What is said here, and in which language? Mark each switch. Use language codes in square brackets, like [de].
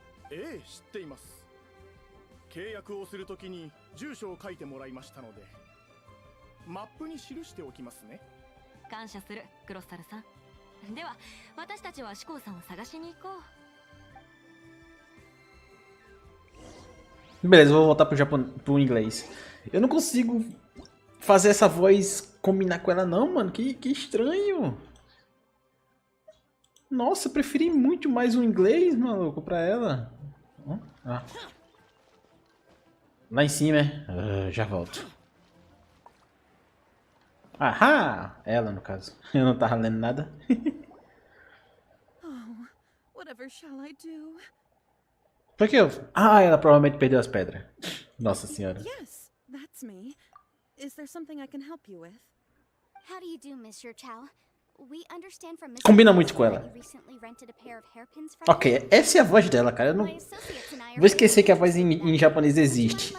[ja] ええ、知っています。契約をするときに住所を書いてもらいましたので、マップに記しておきますね。感謝する、クロッサルさん。では私たちは志功さんを探しに行こう。 [pt] Beleza, vou voltar pro inglês. Eu não consigo fazer essa voz combinar com ela não, mano. Que estranho. Nossa, eu preferi muito mais o inglês, maluco, pra ela. Ah. Lá em cima, já volto. Ahá! Ela, no caso. Eu não tava lendo nada. [en] Oh, whatever shall I do? [pt] Por que eu... Ah, ela provavelmente perdeu as pedras. Nossa senhora. [en] Yes, that's me. Is there something I can help you with? How do you do, Mr. Chow? We understand from Mr. [pt] Combina muito com ela. [en] that you recently rented a pair of hairpins from [pt] Ok, essa é a voz dela, cara. Eu não... [en] My associates and I are [pt] Vou esquecer que a voz em japonês existe.